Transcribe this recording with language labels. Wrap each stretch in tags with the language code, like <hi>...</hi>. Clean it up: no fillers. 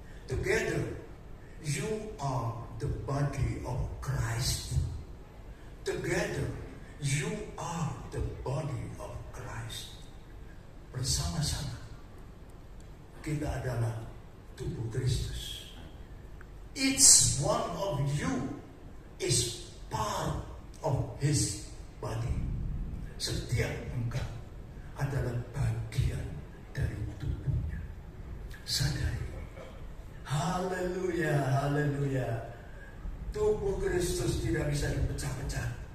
<en>Together you are the body of Christ. Together you are the body of Christ.</en> <id>Bersama-sama kita adalah tubuh Kristus.</id> <en>Each one of you is part of His body.</en> <id>Setiap engkau adalah bagian dari tubuhnya. Sadari. Haleluya, haleluya. Tubuh Kristus tidak bisa dipecah-pecah.</id>